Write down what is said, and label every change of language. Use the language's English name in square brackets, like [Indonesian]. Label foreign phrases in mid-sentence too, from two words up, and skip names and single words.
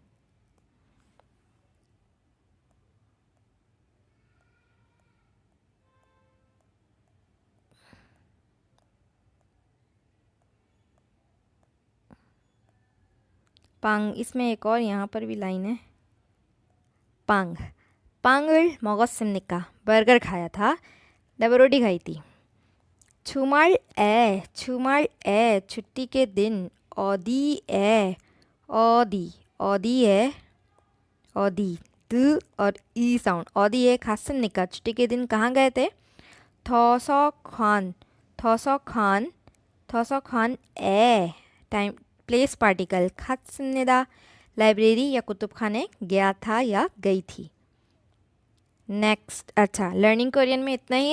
[Hindi] पांग, इसमें एक और यहाँ पर भी लाइन है। [Korean] 빵, 빵을 먹었습니까? [Hindi] बर्गर खाया था, डबल रोटी खाई थी। 주말에, छुट्टी के दिन। [Korean] 어디에, 어디, [Hindi] 드 और ई साउंड। [Korean] 어디에 갔습니까? [Hindi] छुट्टी के दिन कहाँ गए थे? 도서관에, [English] time place particle. [Hindi] 갔습니다 लाइब्रेरी या कुतुबखाने गया था या गई थी। नेक्स्ट, अच्छा, [English] learning Korean [Hindi] में इतना ही।